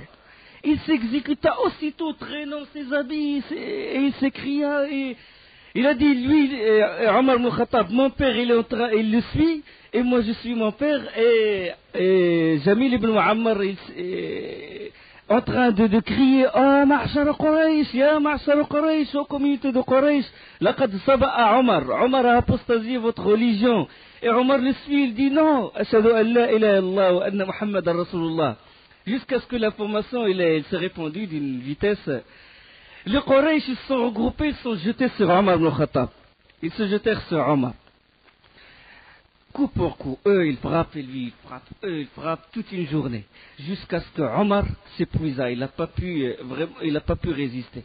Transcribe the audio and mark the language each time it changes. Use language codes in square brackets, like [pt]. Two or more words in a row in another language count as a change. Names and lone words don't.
[fr] Il s'exécuta aussitôt, traînant ses habits, et il s'écria, et il a dit, lui, Omar ibn Khattab, mon père, il le suit, et moi je suis mon père, et Jamil ibn Mu'ammar, en train de crier, [ar] آه، معشر قريش، يا معشر قريش, [fr] ô communauté de Quraysh, [ar] لقد صبأ عمر, [fr] Omar a apostasié votre religion. Et Omar le suit, il dit non, [ar] أشهد أن لا إله إلا الله وأن محمدا رسول الله. [fr] Jusqu'à ce que l'information elle s'est répandue d'une vitesse. Les Quraysh ils se sont regroupés, ils se sont jetés sur Omar ibn Khattab. Ils se jetèrent sur Omar. Coup pour coup, eux ils frappent et lui il frappe, eux ils frappent toute une journée. Jusqu'à ce que Omar s'épuisa, il n'a pas pu résister.